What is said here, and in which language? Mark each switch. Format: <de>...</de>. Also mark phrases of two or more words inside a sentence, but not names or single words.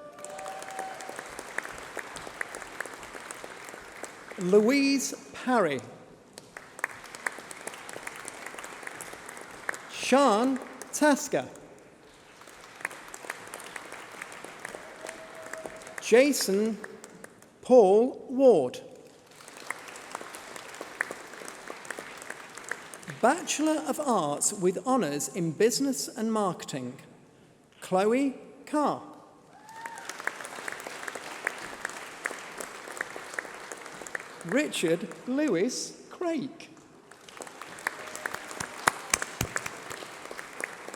<en>Louise Parry. Sean Tasker. Jason Paul Ward. Bachelor of Arts with Honours in Business and Marketing. Chloe Carr. Richard Lewis Craik.</en>